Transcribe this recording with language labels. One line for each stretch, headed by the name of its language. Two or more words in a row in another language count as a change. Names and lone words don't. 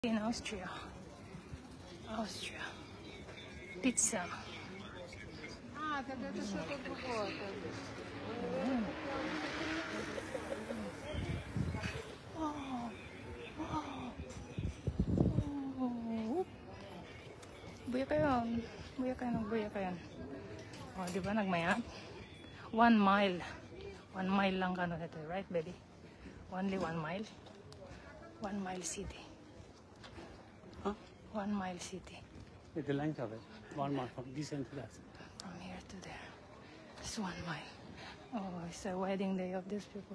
English: In Austria. Pizza.
Russian: А, тогда это что-то другое.
Iloko: Buya kayo. Buya kayo. Oh, di ba nagmayat? 1 mile. 1 mile lang kano ito,
English: right, baby? Only 1 mile. 1 mile city. Huh? 1 mile city. With the length of it, 1 mile from this end to that. From here to there. It's 1 mile. Oh, it's a wedding day of these people.